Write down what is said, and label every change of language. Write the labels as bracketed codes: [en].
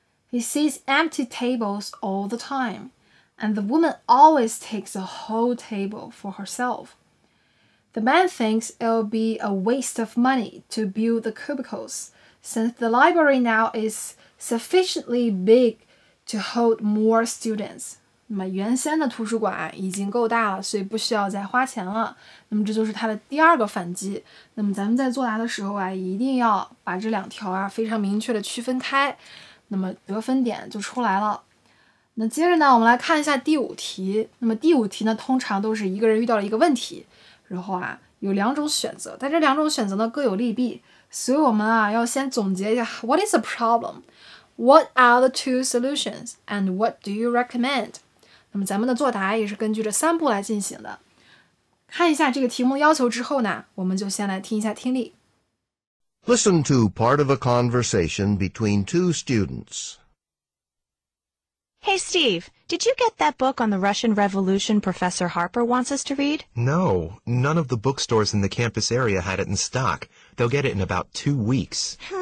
[en] He sees empty tables all the time, and the woman always takes a whole table for herself. The man thinks it'll be a waste of money to build the cubicles, since the library now is sufficiently big to hold more students. [zh] 那么原先的图书馆已经够大了，所以不需要再花钱了。那么这就是它的第2个反击。那么咱们在作答的时候啊，一定要把这2条啊非常明确的区分开，那么得分点就出来了。那接着呢，我们来看一下第5题。那么第5题呢，通常都是一个人遇到了一个问题，然后啊有2种选择，但这2种选择呢各有利弊，所以我们啊要先总结一下 [en] What is the problem? What are the 2 solutions? And what do you recommend? [zh] 那么咱们的作答也是根据这3步来进行的。看一下这个题目的要求之后呢，我们就先来听一下听力。 [en] Listen to part of a conversation between two students. Hey, Steve, did you get that book on the Russian Revolution Professor Harper wants us to read? No, none of the bookstores in the campus area had it in stock. They'll get it in about 2 weeks.